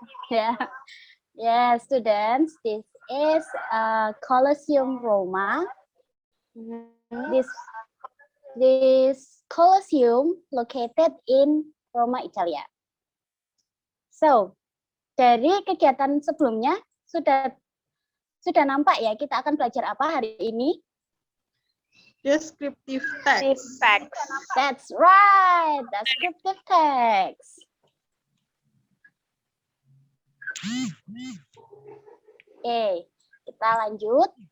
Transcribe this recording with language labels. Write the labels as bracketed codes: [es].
[en] Yeah. Yeah, students, this is Colosseum Roma. This Colosseum located in Roma, Italia. [id] So, dari kegiatan sebelumnya sudah nampak ya kita akan belajar apa hari ini? [en] Descriptive text. That's right, descriptive text. [id] Oke, kita lanjut.